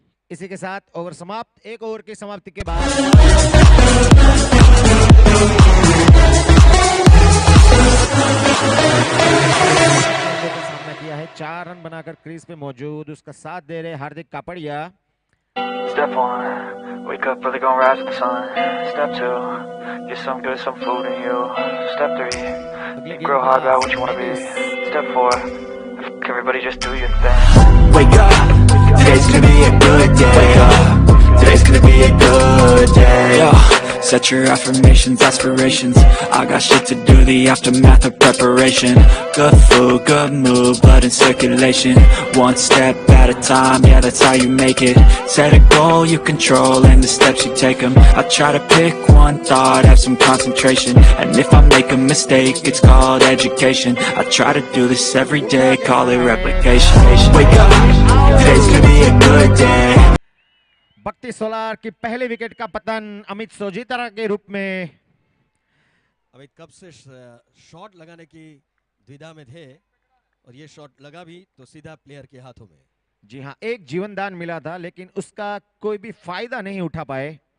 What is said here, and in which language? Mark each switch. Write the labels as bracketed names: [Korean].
[Hindi] इसी के साथ ओवर समाप्त। एक ओवर की समाप्ति के बाद सामना किया है। 4 रन बनाकर क्रीज पे मौजूद, उसका साथ दे रहे हार्दिक Kapadia. [English] Step 1, wake up early, gonna rise with the sun. Step 2, get some good, some food in you. Step 3, think real hard about what you wanna be. Step 4, everybody just do your thing. Wake up, today's gonna be a good day. Wake up, today's gonna be a good day. Yo, set your affirmations, aspirations. I got shit to do, the aftermath of preparation. Good food, good mood, blood in circulation. One step at a time, yeah, that's how you make it. Set a goal you control and the steps you take them. I try to pick one thought, have some concentration. And if I make a mistake, it's called education. I try to do this every day, call it replication. Wake up, today's gonna be a good day. [Hindi] भक्ति solar की पहले wicket का पतन अमित सोजित्रा के रूप में। अमित कब से शॉट लगाने की द्विधा में थे, और ये शॉट लगा भी तो सीधा प्लेयर के हाथों में। जी हां, एक जीवनदान मिला था, लेकिन उसका कोई भी फायदा नहीं उठा पाए।